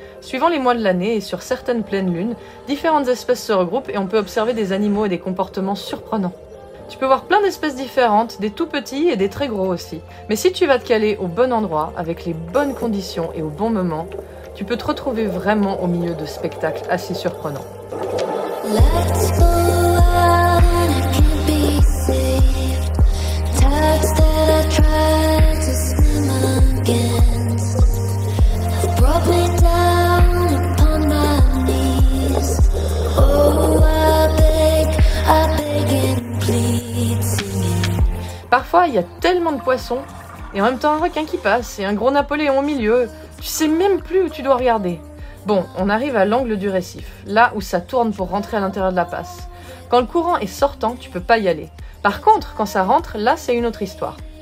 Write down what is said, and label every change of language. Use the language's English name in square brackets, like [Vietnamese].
[French] Suivant les mois de l'année et sur certaines pleines lunes, différentes espèces se regroupent et on peut observer des animaux et des comportements surprenants. Tu peux voir plein d'espèces différentes, des tout petits et des très gros aussi. Mais si tu vas te caler au bon endroit, avec les bonnes conditions et au bon moment, tu peux te retrouver vraiment au milieu de spectacles assez surprenants. [English] Let's go out and I can't be saved. Tides that I tried to swim against have brought me down upon my knees. Oh, I beg and plead, singing. [French] Parfois, il y a tellement de poissons et en même temps un requin qui passe et un gros Napoléon au milieu. Tu sais même plus où tu dois regarder. Bon, on arrive à l'angle du récif, là où ça tourne pour rentrer à l'intérieur de la passe. Quand le courant est sortant, tu peux pas y aller. Par contre, quand ça rentre, là c'est une autre histoire.